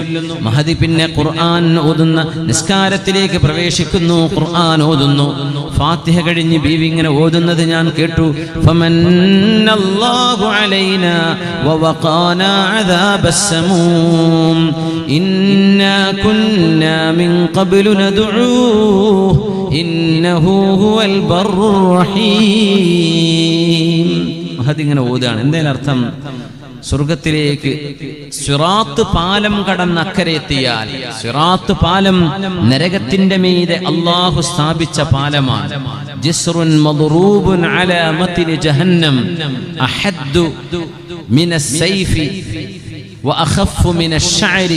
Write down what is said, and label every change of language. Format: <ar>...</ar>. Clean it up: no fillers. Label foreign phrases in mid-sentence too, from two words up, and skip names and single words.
<ml>മഹദി പിന്നെ ഖുർആൻ ഓതുന്ന നിസ്കാരത്തിലേക്ക് പ്രവേശിക്കുന്നു, ഖുർആൻ ഓതുന്നു. ഫാത്തിഹ കഴിഞ്ഞ് ബീവി ഇങ്ങനെ ഓതുന്നത് ഞാൻ കേട്ടു.</ml> <ar>فمن الله علينا ووقانا عذاب السموم إنا كنا من قبل ندعوه إنه هو البر الرحيم.</ar> <ml>അതിങ്ങനെ ഓതാണ്. എന്തായാലും അർത്ഥം, സ്വർഗത്തിലേക്ക് സിറാത്ത് പാലം കടന്ന് അക്കരെ എത്തിയാൽ, സിറാത്ത് പാലം നരകത്തിന്റെ മീതെ അല്ലാഹു സ്ഥാപിച്ച പാലമാണ്.</ml> <ar>جسر مضروب على متن جهنم أحد من السيف وأخف من الشعر.</ar>